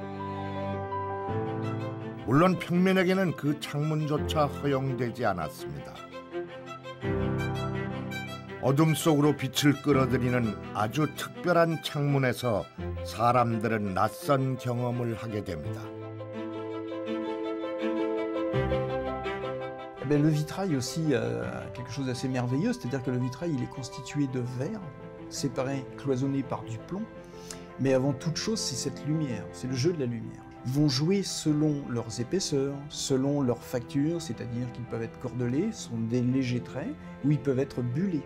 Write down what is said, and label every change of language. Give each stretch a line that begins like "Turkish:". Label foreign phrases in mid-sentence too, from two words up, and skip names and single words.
Korean: 물론 평민에게는 그 창문조차 허용되지 않았습니다. 어둠 속으로 빛을 끌어들이는 아주 특별한 창문에서 사람들은 낯선 경험을 하게 됩니다.
French: Le vitrail aussi, quelque chose d'assez merveilleux, c'est-à-dire que le vitrail il est constitué de verre, séparé, cloisonné par du plomb, mais avant toute chose c'est cette lumière, c'est le jeu de la lumière. Ils vont jouer selon leurs épaisseurs, selon leur facture, c'est-à-dire qu'ils peuvent être cordelés, ce sont des légers traits, ou ils peuvent être bullés.